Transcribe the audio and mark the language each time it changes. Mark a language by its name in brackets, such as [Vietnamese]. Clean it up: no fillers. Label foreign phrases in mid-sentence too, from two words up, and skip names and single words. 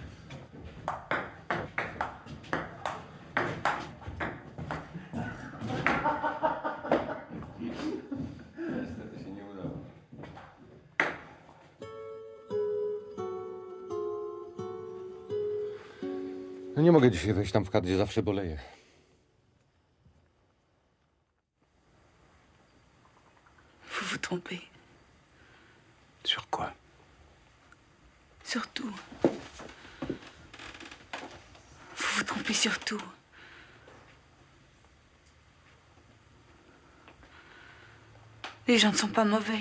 [Polish] Niestety się nie udało. No nie mogę dzisiaj wejść tam w kadr, gdzie zawsze boleję. [French] Vous vous trompez. Sur quoi? Sur tout. Vous vous trompez sur tout. Les gens ne sont pas mauvais.